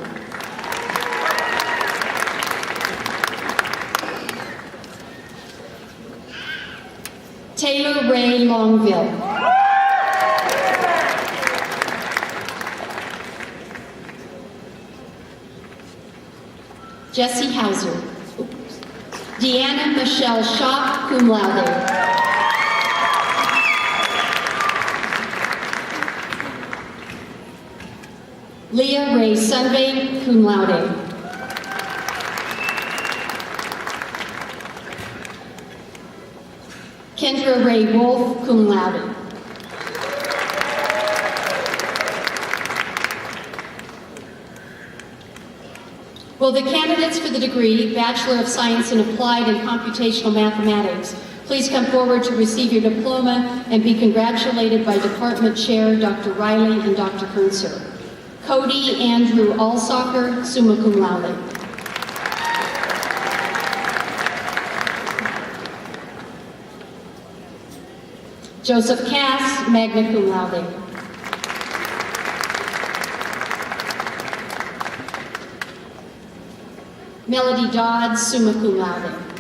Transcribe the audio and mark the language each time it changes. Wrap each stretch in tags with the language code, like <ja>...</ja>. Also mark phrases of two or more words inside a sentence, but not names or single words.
<en>Taylor Ray Longville. Jesse Hauser. Deanna Michelle Schock,</en> <la>cum laude.</la> <en>Leah Ray Sunbay,</en> <la>cum laude.</la> <en>Kendra Ray Wolf,</en> <la>cum laude.</la> <en>Will the candidates for the degree Bachelor of Science in Applied and Computational Mathematics please come forward to receive your diploma and be congratulated by Department Chair Dr. Riley and Dr. Fernser. Cody Andrew Allsocker,</en> <la>summa cum laude.</la> <en>Joseph Cass,</en> <la>magna cum laude.</la> <en>Melody Dodds,</en> <la>summa cum laude.</la>